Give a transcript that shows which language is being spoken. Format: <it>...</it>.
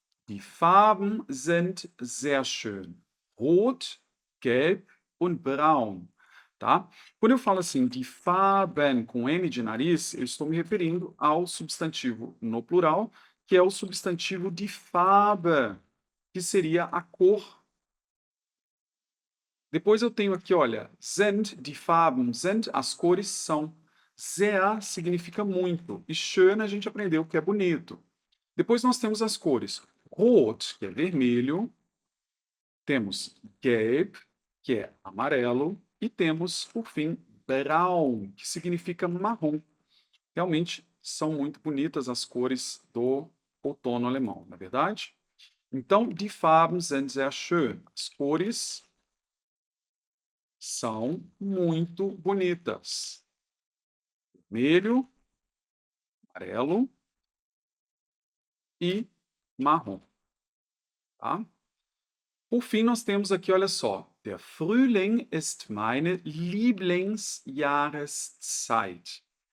<de>Die Farben sind sehr schön. Rot, gelb und braun. Tá?</de> <pt>Quando eu falo assim, die Farben com N de nariz, eu estou me referindo ao substantivo no plural, que é o substantivo de Farbe, que seria a cor. Depois eu tenho aqui, olha, sind,</pt> <de>die Farben sind,</de> <pt>as cores são. Sehr significa muito, e schön a gente aprendeu que é bonito. Depois nós temos as cores rot, que é vermelho, temos gelb, que é amarelo, e temos, por fim, braun, que significa marrom. Realmente são muito bonitas as cores do outono alemão, não é verdade? Então,</pt> <de>die Farben sind sehr schön.</de> <pt>As cores são muito bonitas. Vermelho, amarelo e marrom. Tá? Por fim, nós temos aqui, olha só.</pt> <de>Der Frühling ist meine Lieblingsjahreszeit.</de>